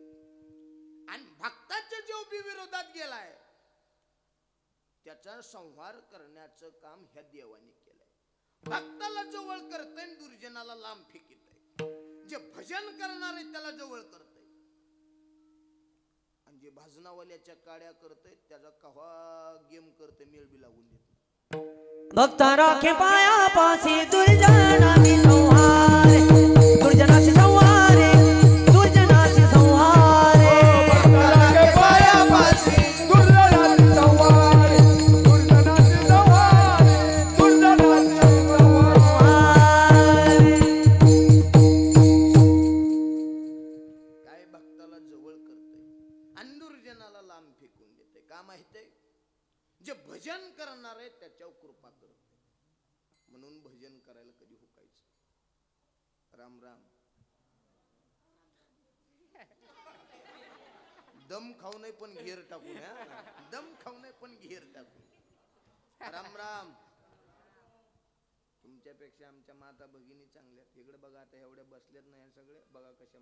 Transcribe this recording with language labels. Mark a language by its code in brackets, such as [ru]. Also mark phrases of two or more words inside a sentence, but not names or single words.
[mr] आणि भक्ताच्या जेव बी विरोधात गेलाय त्याचा संहार करण्याचं काम ह्या देवाने केलंय. भक्ताला जवळ करतय, दुर्जनाला लांब फेकीत आहे. जे भजन करणार आहे त्याला जवळ करतय, आणि जे भाजनावाल्याच्या काड्या करतय त्याचा कव्हा गेम करते, मेळ बी लागून देत. भक्त राखे पाया पासी दुर्जनाची संहारे, दुर्जनाची संहारे, दुर्जनाची संहारे. भक्ताला पाया पाशी दुर्जनाची संहारे, दुर्जनाची संहारे, दुर्जनाची संहारे. काय भक्ताला जवळ करतय आणि दुर्जनाला लांब फेकून देते. का माहितीये, जे भजन करणार आहे त्याच्यावर कृपा करते. म्हणून भजन करायला कधी हुकायचं. राम राम. दम खाऊ नये पण घेर टाकून, दम खाऊ नये पण घेर टाकून. राम राम. तुमच्यापेक्षा आमच्या माता भगिनी चांगल्या. इकडे बघा आता एवढ्या बसल्यात नाही सगळे, बघा कशा.